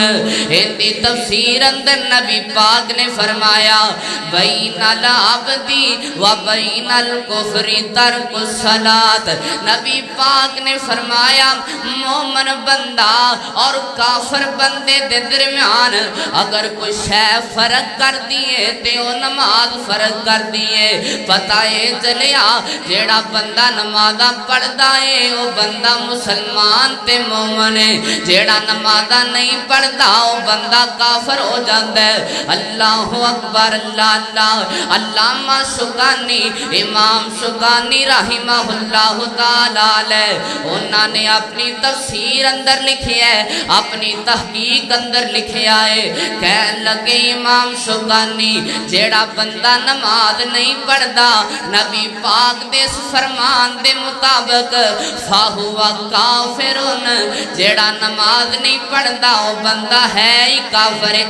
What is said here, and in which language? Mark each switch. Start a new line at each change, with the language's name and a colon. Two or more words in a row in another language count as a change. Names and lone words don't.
Punjabi: دی تفسیر اندر نبی پاک نے فرمایا
Arabic: بین العبدی و بین الکفر ترک الصلاۃ۔
Punjabi: نبی پاک نے فرمایا مومن بندہ اور کافر بندے دے درمیان اگر کوئی شے فرق کر دیے تے وہ نماز فرق کر دیے۔ پتہ ہے چلیا جیڑا بندہ نمازاں پڑھدا ہے وہ بندہ مسلمان تے مومن ہے، جیڑا نمازاں نہیں پڑھدا وہ بندہ کافر ہو جاندا ہے۔
Arabic: اللہ اکبر اللہ اللہ۔
Punjabi: علامہ شوکانی، امام شوکانی رحمہ اللہ تعالی علیہ، انہاں نے اپنی تفسیر اندر لکھی ہے، اپنی تحقیق اندر لکھیا ہے، کہنے لگے امام شوکانی جیڑا بندہ نماز نہیں پڑھدا نبی پاک دے اس فرمان دے مطابق
Arabic: فاہوا کافرون،
Punjabi: جیڑا نماز نہیں پڑھدا وہ بندہ ہے ہی کافر ہے۔